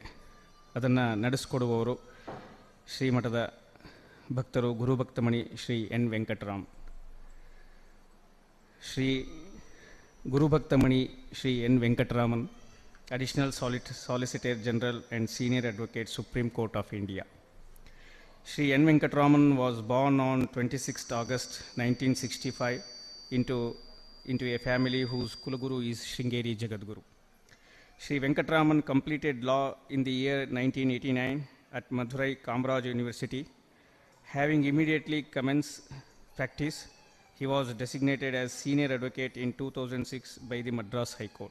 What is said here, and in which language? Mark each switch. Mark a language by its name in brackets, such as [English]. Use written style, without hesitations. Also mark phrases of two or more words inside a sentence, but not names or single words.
[Kannada] ಅದನ್ನು ನಡೆಸಿಕೊಡುವವರು ಶ್ರೀಮಠದ ಭಕ್ತರು ಗುರುಭಕ್ತಮಣಿ ಶ್ರೀ ಎನ್ ವೆಂಕಟರಾಮ್. [English] ಶ್ರೀ ಗುರುಭಕ್ತಮಣಿ ಶ್ರೀ ಎನ್ ವೆಂಕಟರಾಮನ್, Additional Solicitor General and Senior Advocate, Supreme Court of India. Shri N. Venkataraman was born on 26th August 1965 into a family whose Kulaguru is Sringeri Jagadguru. Shri Venkataraman completed law in the year 1989 at Madurai Kamaraj University. Having immediately commenced practice, he was designated as senior advocate in 2006 by the Madras High Court.